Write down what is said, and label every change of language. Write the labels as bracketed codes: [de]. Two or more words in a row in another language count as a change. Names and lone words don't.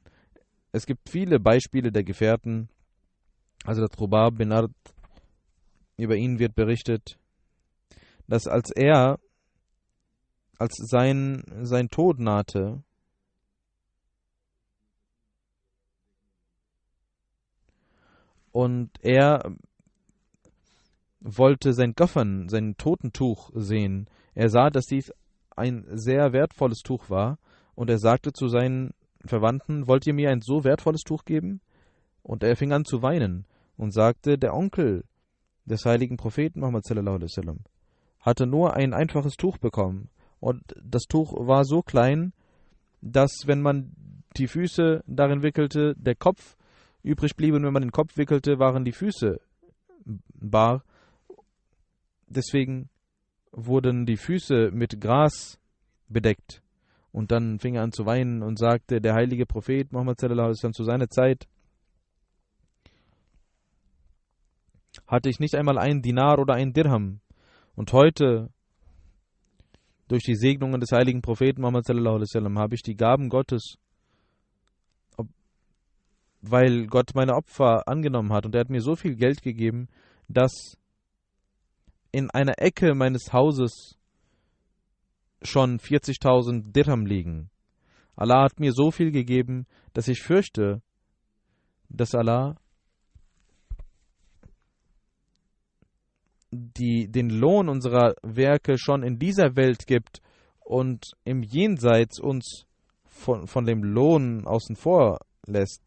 [de] Es gibt viele Beispiele der Gefährten. Also der Trubab bin Ard, über ihn wird berichtet, dass als sein Tod nahte, und er wollte sein Kafan, sein Totentuch sehen. Er sah, dass dies ein sehr wertvolles Tuch war, und er sagte zu seinen Verwandten: Wollt ihr mir ein so wertvolles Tuch geben? Und er fing an zu weinen und sagte: Der Onkel des heiligen Propheten Muhammad [ar] صلى الله عليه وسلم [de] hatte nur ein einfaches Tuch bekommen, und das Tuch war so klein, dass, wenn man die Füße darin wickelte, der Kopf übrig blieb, und wenn man den Kopf wickelte, waren die Füße bar. Deswegen wurden die Füße mit Gras bedeckt. Und dann fing er an zu weinen und sagte: Der heilige Prophet Muhammad [ar] صلى الله عليه وسلم, [de] zu seiner Zeit hatte ich nicht einmal einen Dinar oder einen Dirham. Und heute, durch die Segnungen des heiligen Propheten Muhammad [ar] صلى الله عليه وسلم, [de] habe ich die Gaben Gottes, weil Gott meine Opfer angenommen hat, und er hat mir so viel Geld gegeben, dass in einer Ecke meines Hauses schon 40.000 Dirham liegen. Allah hat mir so viel gegeben, dass ich fürchte, dass Allah den Lohn unserer Werke schon in dieser Welt gibt und im Jenseits uns von dem Lohn außen vor lässt.